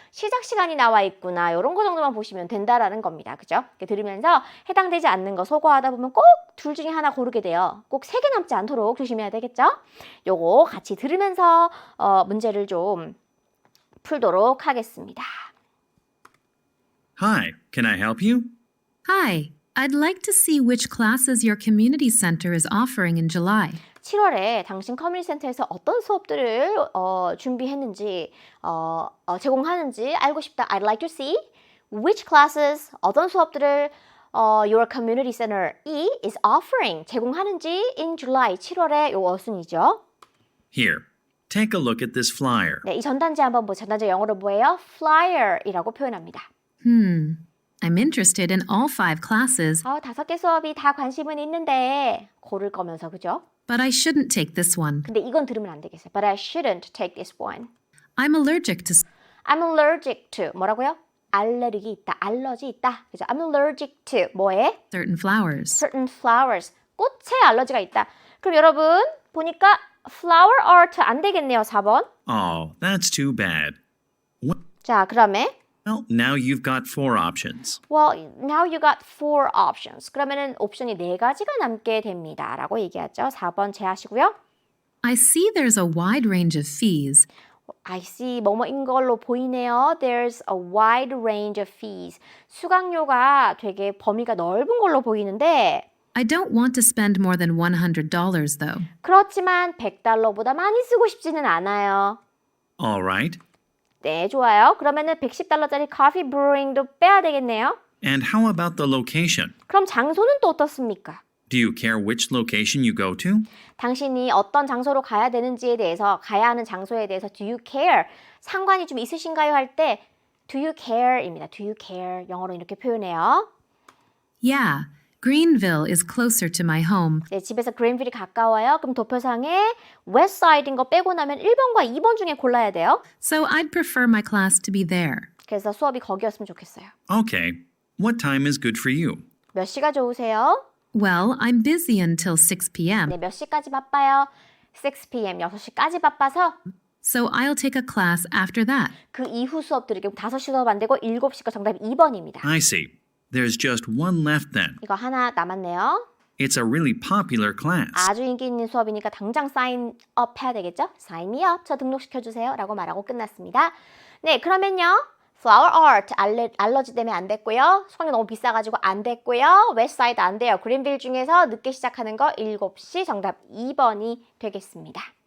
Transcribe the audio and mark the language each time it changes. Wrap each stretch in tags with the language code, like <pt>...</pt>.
<ko>시작 시간이 나와 있구나. 이런 거 정도만 보시면 된다라는 겁니다. 그죠? 이렇게 들으면서 해당되지 않는 거 소거하다 보면 꼭 둘 중에 하나 고르게 돼요. 꼭 3개 남지 않도록 조심해야 되겠죠? 요거 같이 들으면서 문제를 좀 풀도록 하겠습니다.</ko> <en>Hi, can I help you? Hi, I'd like to see which classes your community center is offering in July.</en> <ko>7월에 당신 커뮤니티 센터에서 어떤 수업들을 준비했는지 제공하는지 알고 싶다.</ko> <en>I'd like to see which classes,</en> <ko>어떤 수업들을</ko> <en>your community center is offering,</en> <ko>제공하는지</ko> <en>in July,</en> <ko>7월에 요 어순이죠.</ko> <en>Here, take a look at this flyer.</en> <ko>네, 이 전단지 한번 보세요. 전단지 영어로 뭐예요? flyer이라고 표현합니다.</ko> <en>I'm interested in all 5 classes,</en> <ko>5개 수업이 다 관심은 있는데 고를 거면서, 그죠?</ko> <en>but I shouldn't take this one.</en> <ko>근데 이건 들으면 안 되겠어요.</ko> <en>But I shouldn't take this one. I'm allergic to I'm allergic to,</en> <ko>뭐라고요? 알레르기 있다, 알러지 있다. 그죠?</ko> <en>I'm allergic to,</en> <ko>뭐에?</ko> <en>certain flowers. certain flowers,</en> <ko>꽃에 알러지가 있다. 그럼 여러분 보니까 flower art 안 되겠네요, 4번.</ko> <en>Oh, that's too bad.</en> <ko>자, 그다음에</ko> <en>Well, now you've got 4 options. well, now you got 4 options.</en> <ko>그러면은 옵션이 4가지가 남게 됩니다. 라고 얘기하죠. 4번 제하시고요.</ko> <en>I see there's a wide range of fees. I see</en> <ko>뭐뭐인 걸로 보이네요.</ko> <en>There's a wide range of fees.</en> <ko>수강료가 되게 범위가 넓은 걸로 보이는데</ko> <en>I don't want to spend more than $100 though.</en> <ko>그렇지만 100달러보다 많이 쓰고 싶지는 않아요.</ko> <en>All right.</en> <ko>네, 좋아요. 그러면은 110달러짜리 커피 브루잉도 빼야 되겠네요.</ko> <en>And how about the location?</en> <ko>그럼 장소는 또 어떻습니까?</ko> <en>Do you care which location you go to?</en> <ko>당신이 어떤 장소로 가야 되는지에 대해서, 가야 하는 장소에 대해서</ko> <en>do you care?</en> <ko>상관이 좀 있으신가요? 할 때</ko> <en>do you care</en> <ko>입니다.</ko> <en>do you care?</en> <ko>영어로 이렇게 표현해요.</ko> <en>Yeah, Greenville is closer to my home.</en> <ko>네, 집에서 그린빌이 가까워요. 그럼 도표상에 웨스트사이드인 거 빼고 나면 1번과 2번 중에 골라야 돼요.</ko> <en>So I'd prefer my class to be there.</en> <ko>그래서 수업이 거기였으면 좋겠어요.</ko> <en>Okay. What time is good for you?</en> <ko>몇 시가 좋으세요?</ko> <en>Well, I'm busy until 6 p.m.,</en> <ko>네, 몇 시까지 바빠요? 6 p.m. 6시까지 바빠서</ko> <en>so I'll take a class after that.</en> <ko>그 이후 수업들이 5시 수업 안 되고 7시가 정답이 2번입니다.</ko> <en>I see. There's just one left then.</en> <ko>이거 하나 남았네요.</ko> <en>It's a really popular class.</en> <ko>아주 인기 있는 수업이니까 당장 사인업 해야 되겠죠?</ko> <en>Sign me up.</en> <ko>저 등록시켜주세요. 라고 말하고 끝났습니다. 네, 그러면요. Flower art 알러지 때문에 안 됐고요. 수강료 너무 비싸가지고 안 됐고요. 웨스트사이드 안 돼요. 그린빌 중에서 늦게 시작하는 거 7시 정답 2번이 되겠습니다.</ko>